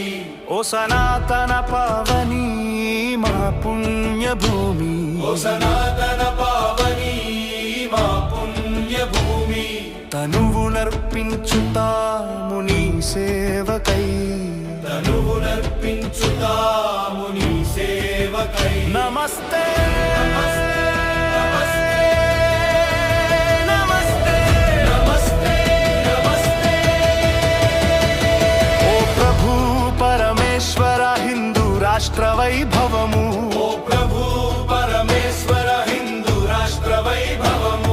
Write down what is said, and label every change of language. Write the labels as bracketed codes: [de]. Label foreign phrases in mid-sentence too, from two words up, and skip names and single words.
[te] ఓ సనాతన పావని మా పుణ్య భూమి ఓ సనాతన పావని మా పుణ్య భూమి తనువునర్పించుతాము నీ సేవకై తనువునర్పించుతాము నీ సేవకై [sa] नमस्ते [te] రాష్ట్ర వైభవము ఓ ప్రభు పరమేశ్వర హిందూ రాష్ట్ర వైభవము